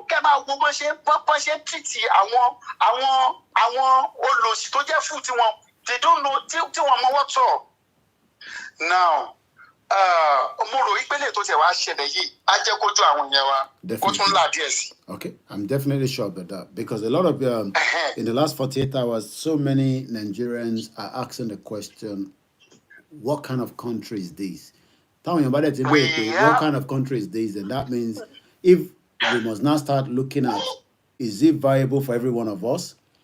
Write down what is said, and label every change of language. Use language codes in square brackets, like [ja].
[yo] Kẹ́ máa wo bọ́n ṣe tìtì àwọn olòṣì tó jẹ́ fún tiwọn. [en] They don't know [yo] tí wọ́n mọ [en] what's up. [yo] Now, mo rò ìpele tó tẹ̀ wá ṣẹlẹ̀ yìí, á jẹ́ kójú àwọn yẹn wa. Kó tún là díẹ̀ sí. [en] Okay, I'm definitely sure about that because a lot of in the last 48 hours, so many Nigerians are asking the question, what kind of country is this? What kind of country is this? And that means if we must now start looking at, is it viable for every one of us?